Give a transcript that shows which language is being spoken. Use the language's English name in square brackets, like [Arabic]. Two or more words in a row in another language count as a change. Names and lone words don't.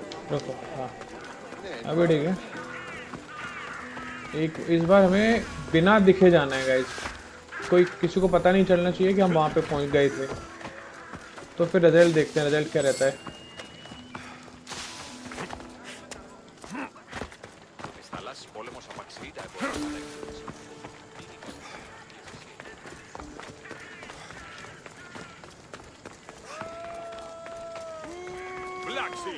[Hindi] रुको, हाँ अभी ठीक है। एक इस बार हमें बिना दिखे जाना है गाइस, कोई किसी को पता नहीं चलना चाहिए कि हम वहाँ पे पहुँच गए थे। तो फिर रिजल्ट देखते हैं, रिजल्ट क्या रहता है। [Greek] Της θαλάσσης πόλεμος απαξιεί τα εμπορεύματα εκδότησης. [English] Black Sea.